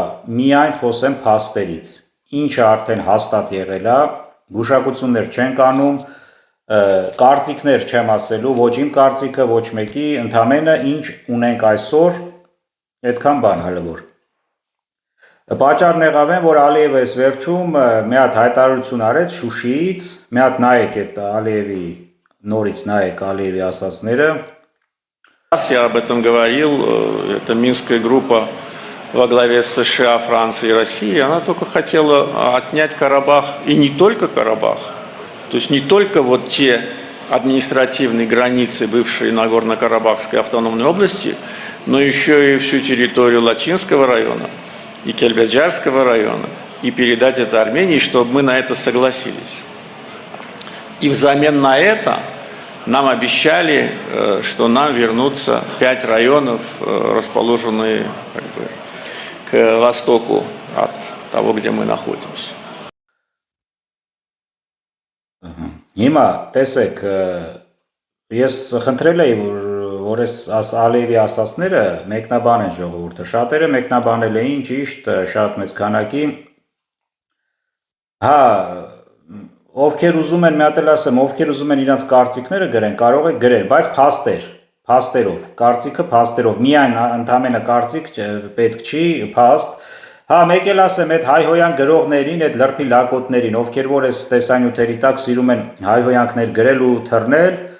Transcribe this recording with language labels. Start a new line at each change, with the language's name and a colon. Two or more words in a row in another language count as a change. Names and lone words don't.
Armenian: միայն խոսեմ փաստերից, ինչը արդեն հաստատ եղել է, գուշակություններ չենք անում, կարծիքներ չեմ ասելու, ոչ իմ կարծիքը, ոչ մեկի, ընդամենը ինչ ունենք այսօր, այդքան բան հələ որ։ Պատճառն եղավ են, որ Ալիևը այս վերջում մի հատ հայտարարություն արեց Շուշիից, մի հատ նայեք այդ Ալիևի, նորից նայեք Ալիևի ասածները։
Russian: Я об этом говорил, это Минская группа во главе с США, Францией и Россией, она только хотела отнять Карабах, и не только Карабах, то есть не только вот те административные границы бывшей Нагорно-Карабахской автономной области, но еще и всю территорию Лачинского района и Кельбеджарского района, и передать это Армении, чтобы мы на это согласились. И взамен на это нам обещали, что нам вернутся 5 районов, расположенные к востоку от того, где мы находимся.
Armenian: Հիմա տեսեք, ես խնդրել էի, որ այս Ալիևի ասածները մեկնաբան են ժողովուրդը, շատերը մեկնաբանել էին ճիշտ, շատ մեծ քանակի, հա, ովքեր ուզում են, մի հատ էլ ասեմ, ովքեր ուզում են իրենց կարծիքները գրեն, կարող եք գրել, բայց փաստերով, կարծիքը փաստերով, միայն ընդամենը կարծիք պետք չի, փաստ, հա, մեկ էլ ասեմ, այդ հայհոյան գրողներին, այդ լրբի լակոտներին, ովքեր որ այս տեսանյութերի տակ սիրում են հայհոյանքներ գրել ու թռնել,